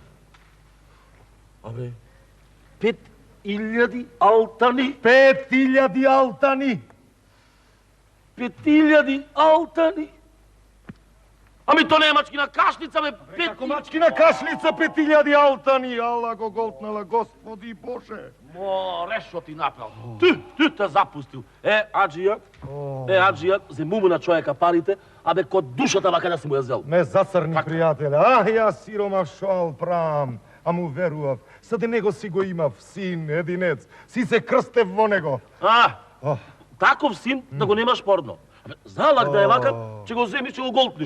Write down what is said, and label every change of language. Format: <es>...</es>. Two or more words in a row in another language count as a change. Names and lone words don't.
<mk>Абе, 5000 алтани? 5000 алтани! 5000 алтани? Ами то не е мачкина кашлица, бе, Како мачкина кашлица 5000 алтани! Ала го голтнала, Господи Боже! Мо, решо ти напел. Ти те запустил. Аджија, зему на човека парите, абе, код душата вака да си му ја зел. Ме зацрни, пријателе. Јас сиромав шо правам, а му верував. Саде него си го имав, син, единец. Си се крстев во него. Таков син да го немаш порно. Залак да е вака, че го земиш, че го голтниш.</mk>